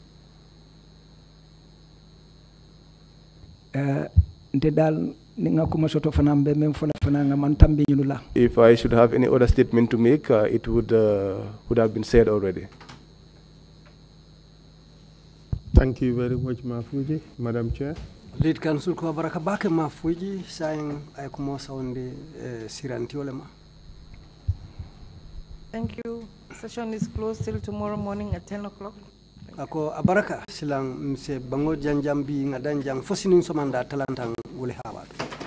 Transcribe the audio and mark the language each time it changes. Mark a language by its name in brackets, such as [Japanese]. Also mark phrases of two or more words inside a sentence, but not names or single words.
[English] If I should have any other statement to make, it would have been said already. Thank you very much, Mafuji. Madam Chair. Lead Council [Mandingo] ko baraka bake Mafuji saying ay kumo sawndi siranti olema. [English] Thank you. Session is closed till tomorrow morning at 10 o'clock. [Mandingo] Ako abaraka silang mse bango janjambi ngadanjang fosinin somanda talantang wuli hawa.